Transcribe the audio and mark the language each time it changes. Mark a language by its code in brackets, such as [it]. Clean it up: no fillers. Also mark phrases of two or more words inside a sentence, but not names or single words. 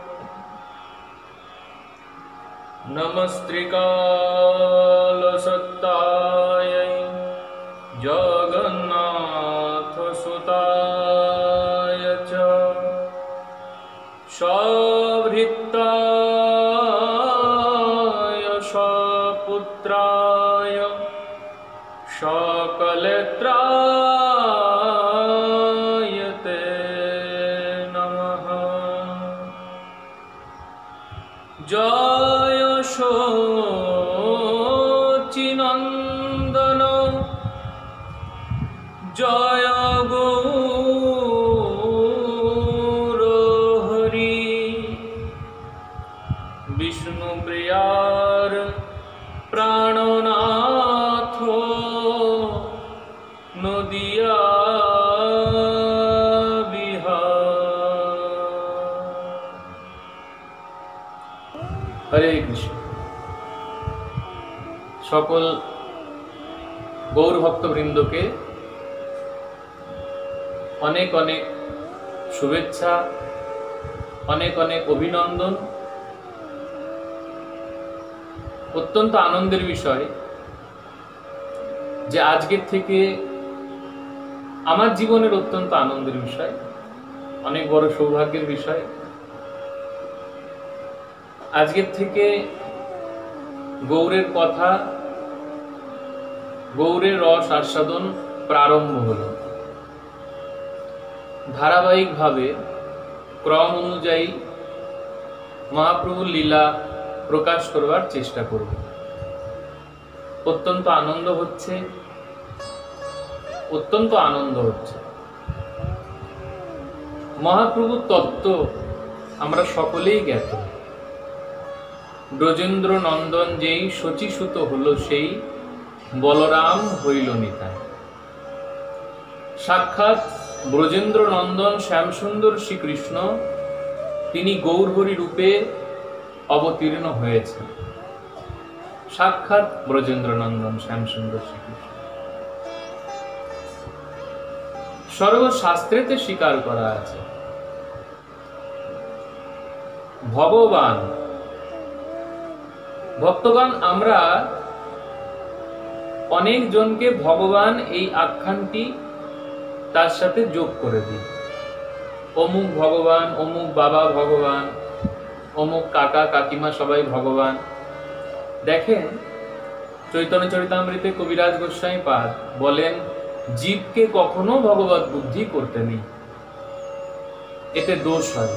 [sa] नमस्त्रिकालसत्तायै जगन्नाथसुताय च सभृत्ताय सपुत्राय सकलत्राय ते नमः। [bn] জয় শচীনন্দন জয় গৌরহরি বিষ্ণুপ্রিয়ার প্রাণনাথ নদিয়া বিহার। হরে কৃষ্ণ। সকল গৌর ভক্তবৃন্দ কে অনেক অনেক শুভেচ্ছা, অনেক অনেক অভিনন্দন। অত্যন্ত আনন্দের বিষয় যে আজকের থেকে আমার জীবনের অত্যন্ত আনন্দের বিষয়, অনেক বড় সৌভাগ্যের বিষয়। আজকের থেকে গৌরের কথা, গৌরের রস আস্বাদন প্রারম্ভ হল। ধারাবাহিক ভাবে ক্রম অনুযায়ী মহাপ্রভুর লীলা প্রকাশ করবার চেষ্টা করব। অত্যন্ত আনন্দ হচ্ছে, অত্যন্ত আনন্দ হচ্ছে। মহাপ্রভুর তত্ত্ব আমরা সকলেই জ্ঞাত। ব্রজেন্দ্র নন্দন যেই শচীসুত হল সেই বলরাম हইল নিতাই। সাক্ষাৎ ব্রজেন্দ্র নন্দন শ্যামসুন্দর শ্রীকৃষ্ণ তিনি গৌরহরি রূপে অবতীর্ণ हয়েছেন। সাক্ষাৎ ব্রজেন্দ্র নন্দন শ্যামসুন্দর শ্রীকৃষ্ণ সর্বশাস্ত্রেতে স্বীকার করা আছে। ভগবান ভক্তগণ আমরা অনেক জন কে ভগবান এই আখ্যানটি তার সাথে যোগ করে দিই। অমুক ভগবান, অমুক বাবা ভগবান, অমুক কাকা কাকিমা সবাই ভগবান। দেখেন চৈতন্য চরিতামৃতে কবিরাজ গোস্বামী পাদ বলেন জীবকে কখনো ভগবত বুদ্ধি করতে নেই, এতে দোষ হয়।